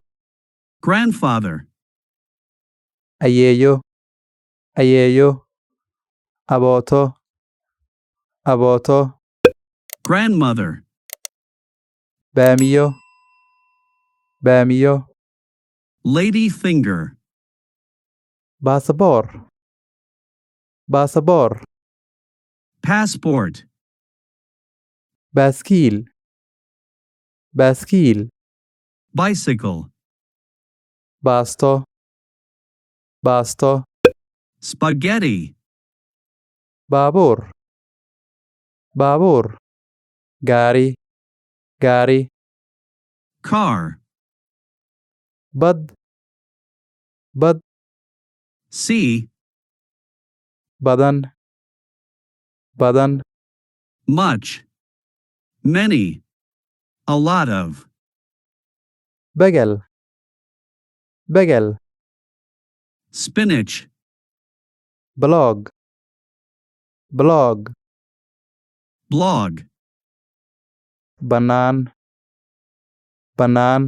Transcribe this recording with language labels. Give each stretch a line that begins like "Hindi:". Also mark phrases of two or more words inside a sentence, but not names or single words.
English: grandfather,
Somali: Ayeeyo, ayeeyo. Abooto, abooto.
English: grandmother,
Somali: Baamiyo, baamiyo.
English: lady finger,
Somali: Baasaboor, baasaboor.
English: passport,
Somali: Baaskiil, baaskiil.
English: bicycle,
Somali: Baasto, baasto.
English: spaghetti,
Somali: Baabuur, baabuur. Gaari, gaari.
English: car,
Somali: Bad, bad.
English: sea,
Somali: Badan, badan.
English: much, many, a lot of,
Somali: Begel, begel.
English: spinach,
Somali: Blog, blog.
English: blog,
Somali: Bannaan, bannaan.